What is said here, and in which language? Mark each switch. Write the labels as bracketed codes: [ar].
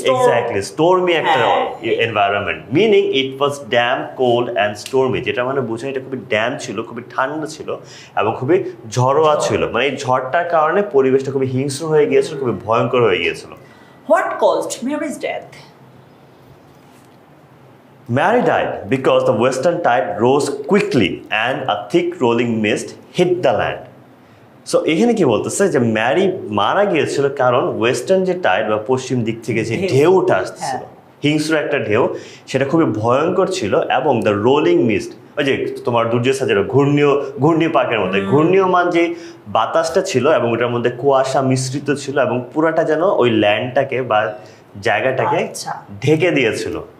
[bn] Exactly স্টোরমি একটা environment, [en] meaning it was damn cold and stormy, [bn] যেটা মানে বোঝায় এটা খুবই ড্যাম ছিল, খুবই ঠান্ডা ছিল এবং খুবই ঝড়োয়া ছিল। মানে এই ঝড়টার কারণে পরিবেশটা খুবই হিংস্র হয়ে গিয়েছিল, খুবই ভয়ঙ্কর হয়ে গিয়েছিল। [en] What caused Mary's death? Mary died because the western tide rose quickly and a thick rolling mist hit the land. [bn] So এখানে কি বলতেছে যে ম্যারি মারা গিয়েছিল কারণ ওয়েস্টার্ন যে টাইড বা পশ্চিম দিক থেকে যে ঢেউটা আসছিল, হিংস্র একটা ঢেউ, সেটা খুবই ভয়ঙ্কর ছিল এবং দ্য রোলিং মিস্ট, ওই যে তোমার দুর্যোগ সাজের ঘূর্ণিপাকের মধ্যে ঘূর্ণীয়মান যে বাতাসটা ছিল এবং ওটার মধ্যে কুয়াশা মিশ্রিত ছিল এবং পুরাটা যেন ওই ল্যান্ডটাকে বা জায়গাটাকে ঢেকে দিয়েছিল।